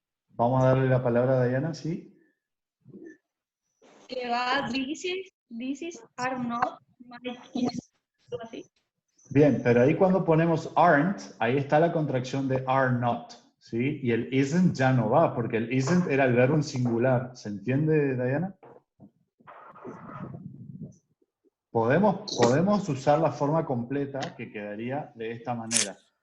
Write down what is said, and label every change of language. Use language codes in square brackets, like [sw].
[es] Vamos a darle la palabra a Diana, ¿sí? Que va, [en] this is are not my kids. [es] Algo así. Bien, pero ahí cuando ponemos aren't, ahí está la contracción de are not, ¿sí? Y el isn't ya no va, porque el isn't era el verbo en singular. ¿Se entiende, Diana? Podemos usar la forma completa que quedaría de esta manera.